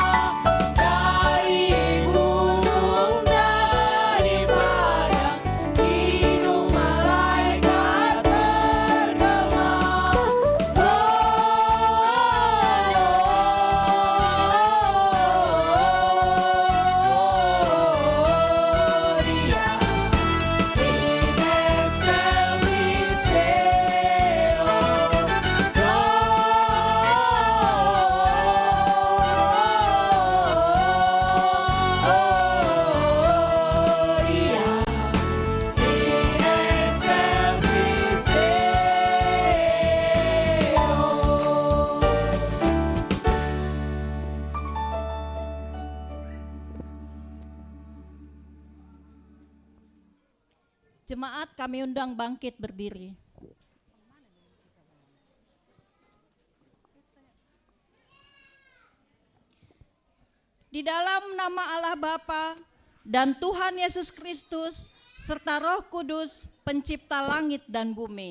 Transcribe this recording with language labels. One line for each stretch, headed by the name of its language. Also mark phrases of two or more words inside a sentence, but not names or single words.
Indonesian: dari gunung dari padang, hidung malaikat bergema.
Latin: Gloria in excelsis Deo. Gloria in excelsis Deo.
Indonesian: Jemaat kami undang bangkit berdiri. Di dalam nama Allah Bapa dan Tuhan Yesus Kristus serta Roh Kudus, pencipta langit dan bumi.